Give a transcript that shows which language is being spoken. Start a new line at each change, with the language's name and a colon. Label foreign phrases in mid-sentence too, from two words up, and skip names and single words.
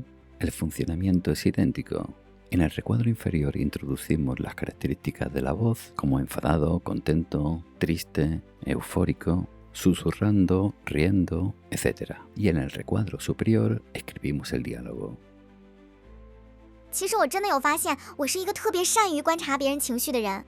Spanish: El funcionamiento es idéntico. En el recuadro inferior introducimos las características de la voz, como enfadado, contento, triste, eufórico, susurrando, riendo, etc. Y en el recuadro superior escribimos el diálogo.
Chinese: 其实我真的有发现，我是一个特别善于观察别人情绪的人。